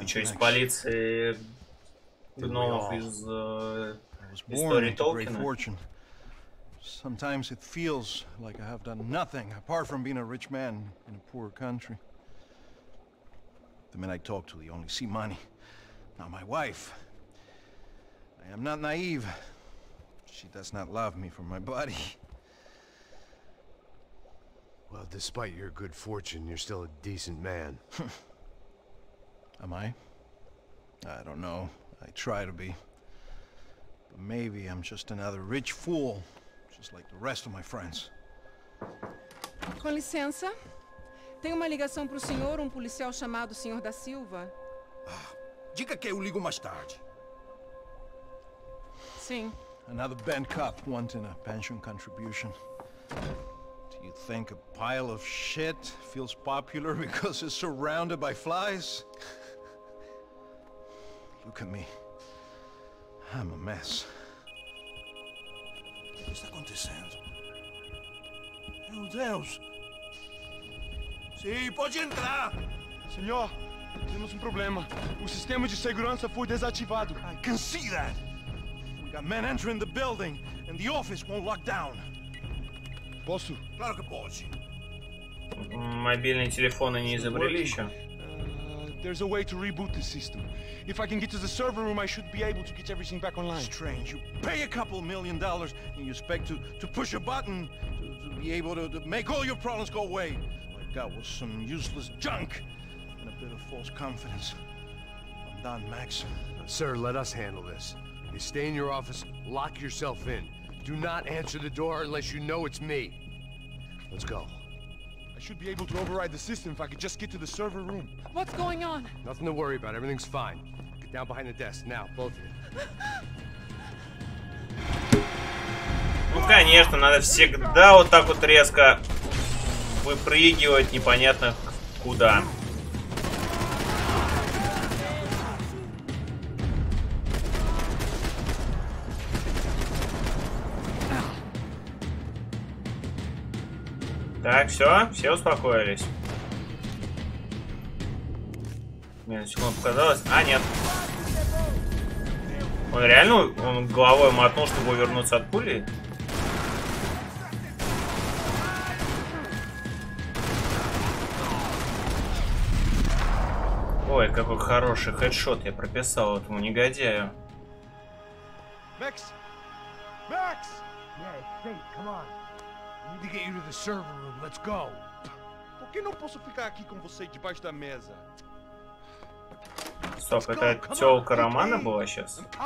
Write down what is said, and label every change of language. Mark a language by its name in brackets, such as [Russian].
[Russian] Ты что, из полиции гномов из истории Толкина? [English] Sometimes it feels like I have done nothing apart from being a rich man in a poor country. The men I talk to, they only see money. Now my wife, I am not naive. She does not love me for my body. Well, despite your good fortune, you're still a decent man. Am I? I don't know. I try to be. But maybe I'm just another rich fool. Just like the rest of my friends. [Portuguese] Com licença. Tem uma ligação para o senhor, policial chamado Sr. da Silva. Diga que eu ligo mais tarde. Sim. [English] Another bent cop wanting a pension contribution. Do you think a pile of shit feels popular because it's surrounded by flies? Look at me. I'm a mess. [Portuguese] O que está acontecendo? Meu Deus! Sim, pode entrar! Senhor, temos problema. O sistema de segurança foi desativado. [English] I can see that! We got men entering the building, and the office won't lock down. [Portuguese] Posso? Claro que pode. [Russian] Мобильные телефоны не изобрели еще? [English] There's a way to reboot the system. If I can get to the server room, I should be able to get everything back online. Strange. You pay a couple $1 million and you expect to push a button to be able to make all your problems go away. All I got was some useless junk and a bit of false confidence. I'm done, Max. Sir, let us handle this. You stay in your office, lock yourself in. Do not answer the door unless you know it's me. Let's go. I should be able to override the system if I could just get to the server room. What's going on? Nothing to worry about. Everything's fine. Get down behind the desk. Now, both of you. [Russian] Ну, конечно, надо всегда вот так вот резко выпрыгивать непонятно куда. Так, все успокоились. Мне на секунду показалось. А, нет. Он реально головой мотнул, чтобы увернуться от пули? Ой, какой хороший хедшот я прописал этому негодяю. [English] Max! Max! Hey, come on. I need to get you to the server room. Let's go. [Portuguese] Por que não posso ficar aqui com você debaixo da mesa? [Russian] Стоп, это тёлка Романа была сейчас?